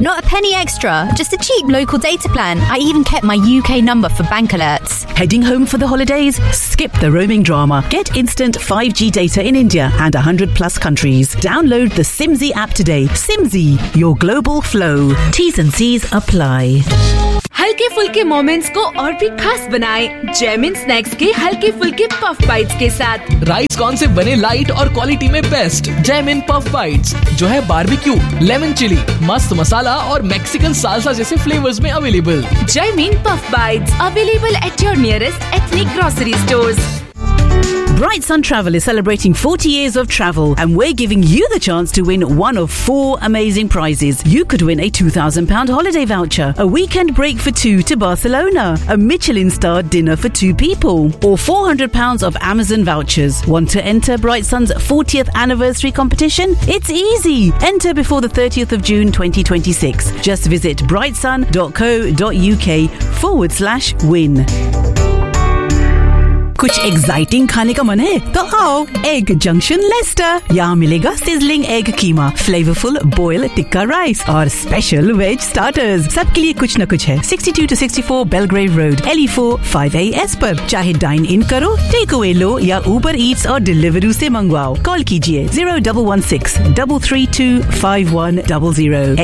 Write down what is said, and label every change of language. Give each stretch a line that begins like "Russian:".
English: Not a penny extra. Just a cheap local data plan. I even kept my UK number for bank alerts. Heading home for the holidays? Skip the roaming drama. Get instant 5G data in India and 100 plus countries. Download the Simzy app today. Simzy, your global flow. T's and C's apply.
Hindi: हल्के फुल्के moments को और भी खास बनाएं Jaimin snacks के हल्के फुल्के पफ बाइट्स के साथ। राइस कॉर्न से बने लाइट और क्वालिटी में बेस्ट जैमिन पफ बाइट्स, जो है बारबेक्यू, लेमन चिली, मस्त मसाला और मैक्सिकन साल्सा जैसे फ्लेवर्स में available.
English: Jaimin puff bites available at your nearest ethnic grocery stores. Bright Sun Travel is celebrating 40 years of travel, and we're giving you the chance to win one of four amazing prizes. You could win a £2,000 holiday voucher, a weekend break for two to Barcelona, a Michelin star dinner for two people, or £400 of Amazon vouchers. Want to enter Bright Sun's 40th anniversary competition? It's easy. Enter before the 30th of June 2026. Just visit brightsun.co.uk/win.
Hindi: कुछ exciting खाने का मन है तो आओ egg junction Lester. यहाँ मिलेगा sizzling egg कीमा, flavourful boil tikka rice और स्पेशल वेज स्टार्टर्स। सबके लिए कुछ न कुछ है। 62-64 बेलग्रेव रोड, LE4-5AS पर। चाहे डाइन इन करो, टेक अवे लो या ऊबर ईट्स और डिलीवरी से मंगवाओ, कॉल कीजिए 0116-332-5100।